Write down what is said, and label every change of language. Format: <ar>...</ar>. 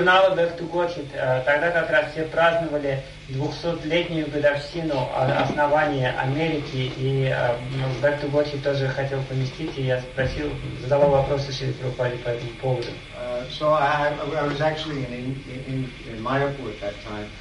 <en>In 1976, I interviewed Srila Prabhupada.</en> <ru>Двухсотлетнюю годовщину основания Америки, и Бек Ту Готхи тоже хотел поместить, и я спросил, задавал вопросы Шри Прабхупаде по этому поводу.</ru> <en>So I was actually in Mayapur at that time.</en>